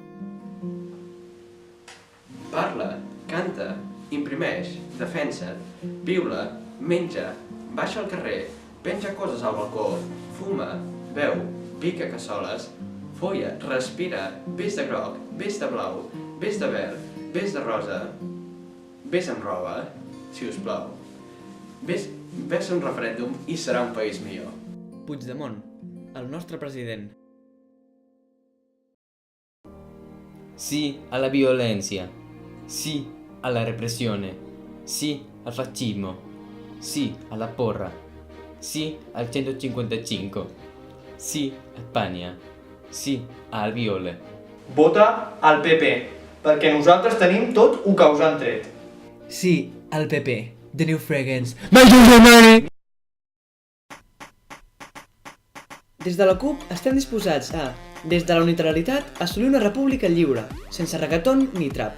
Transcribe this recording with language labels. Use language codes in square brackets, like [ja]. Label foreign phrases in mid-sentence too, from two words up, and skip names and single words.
[ca] Parla, canta, imprimeix, defensa, piula, menja, baixa al carrer, penja coses al balcó, fuma, beu, pica cassoles, folla, respira, ves de groc, ves de blau, ves de verd, ves de rosa, ves amb roba, si us plau. Ves a un referèndum i serà un país millor. Puigdemont, el nostre president. [it] Sì alla violenza, sì alla repressione, sì al fascismo, sì alla porra, sì al 155, sì a Spagna, sì a Albiol. [ca] Vota al PP, perquè nosaltres tenim tot ho que us han tret. Sí, al PP. [en] The New Fragrance. [ca] Des de la CUP estem disposats a, des de la unilateralitat, assolir una república lliure, sense reggaeton ni trap.